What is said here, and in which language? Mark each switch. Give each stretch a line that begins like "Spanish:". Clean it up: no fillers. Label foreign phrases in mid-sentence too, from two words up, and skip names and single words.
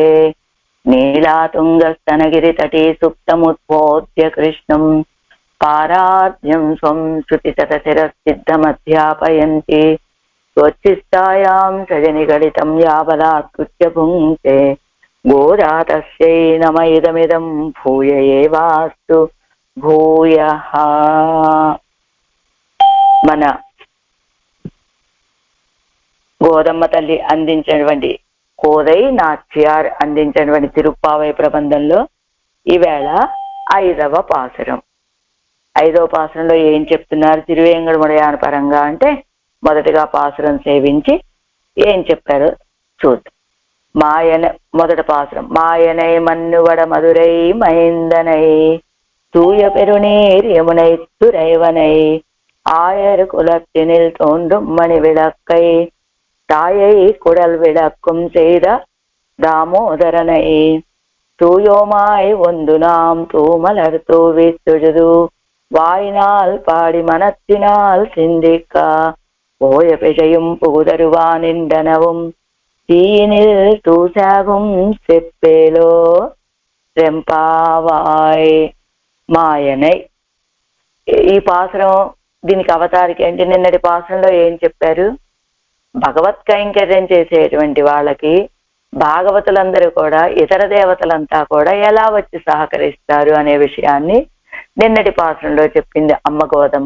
Sanskrit: नीलातुङ्गस्तनगिरितटे सुप्तमुद्बोध्य कृष्णं पारार्ध्यं स्वं श्रुतितटशिरसिद्धमध्यापयन्ति स्वच्छिष्टायां सजनिगलितं यावलात्कृत्य भुङ्क्ते गोदा तस्यै नम इदमिदं भूय एवास्तु భూయః.
Telugu: మన గోదమ్మ తల్లి అందించినటువంటి కోదై నాచ్యార్ అందించినటువంటి తిరుప్పావై ప్రబంధంలో ఈవేళ 5వ పాసురం. 5వ పాసురంలో ఏం చెప్తున్నారు తిరువేంగడముడయాన పరంగా అంటే, మొదటిగా పాసురం సేవించి ఏం చెప్పారో చూద్దాం. మాయన మొదటి పాసురం.
Tamil: மாயனை மன்னுவட மதுரை மைந்தனை தூய பெருநீர் யமுனை துறைவனை ஆயர் குலத்தினில் தோன்றும் மணி விளக்கை தாயை குடல் விளக்கும் செய்த தாமோதரனை தூயோமாய் ஒன்று நாம் தூமலர் தூவி தொழுது வாயினால் பாடி மனத்தினால் சிந்திக்க போய பிழையும் புகுதருவானின்றனவும் தீயினில் தூசாகும் செப்பேலோ செంపావాయ్.
Telugu: మాయనై ఈ పాసురం దీనికి అవతారికి అంటే నిన్నటి పాసురంలో ఏం చెప్పారు? భగవత్ కైంకర్యం చేసేటువంటి వాళ్ళకి భాగవతులందరూ కూడా ఇతర దేవతలంతా కూడా ఎలా వచ్చి సహకరిస్తారు అనే విషయాన్ని నిన్నటి పాసురంలో చెప్పింది అమ్మ గోదమ్మ.